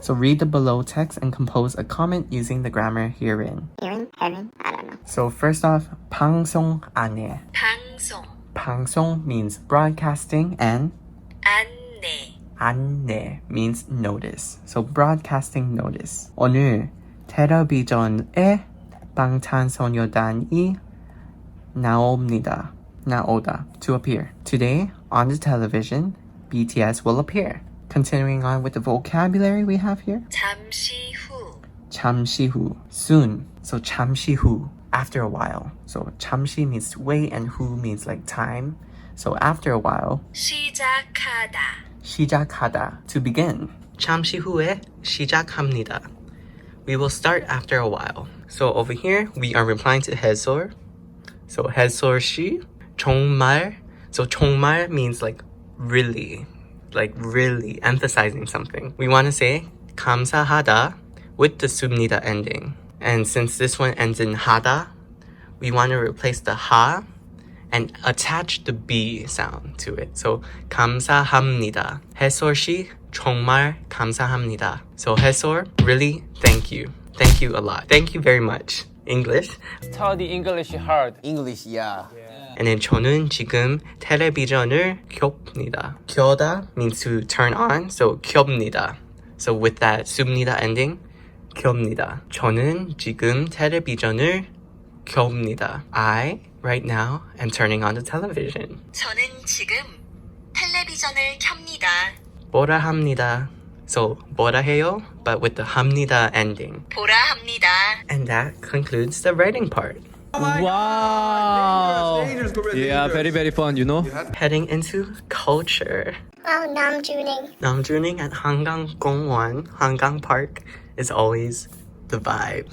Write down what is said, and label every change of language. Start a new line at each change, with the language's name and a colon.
English: So read the below text and compose a comment using the grammar herein. Hearing? Hearing? I don't know. So first off, 방송 안내.
Korean: 방송,
English: 방송 means broadcasting and
Korean: 안내,
English: 안내 means notice. So broadcasting notice.
Korean: 오늘 텔레비전에 방탄소년단이 나옵니다.
English: 나오다, to appear. Today, on the television, BTS will appear. Continuing on with the vocabulary we have here.
Korean: 잠시 후, 잠시 후, soon.
English: So 잠시 후, after a while. So 잠시 means to wait and 후 means like time. So after a while,
Korean: 시작하다,
English: 시작하다, to begin.
Korean: 잠시 후에 시작합니다.
English: We will start after a while. So over here, we are replying to 해솔.
Korean: So 해솔 씨, 정말.
English: So 정말 means like really, emphasizing something. We want to say 감사하다 with the 습니다 ending. And since this one ends in 하다, we want to replace the 하 and attach the B sound to it.
Korean: So 감사합니다. 해솔 씨, 정말 감사합니다.
English: So 해솔, really, thank you. Thank you a lot. Thank you very much. English. Study English hard. English, yeah. And then
Korean: 저는 지금 텔레비전을 켭니다.
English: 켜다 means to turn on, so 켭니다. So with that 습니다 ending, 켭니다.
Korean: 저는 지금 텔레비전을 켭니다.
English: I, right now, am turning on the television.
Korean: 저는 지금 텔레비전을 켭니다. 보라 합니다.
English: So 보라 해요, but with the 합니다 ending.
Korean: 보라 합니다.
English: And that concludes the writing part. Wow. Yeah, very very fun, you know. Heading into culture. Oh, namjuning. Namjuning at 한강공원, Hangang Park is always the vibe.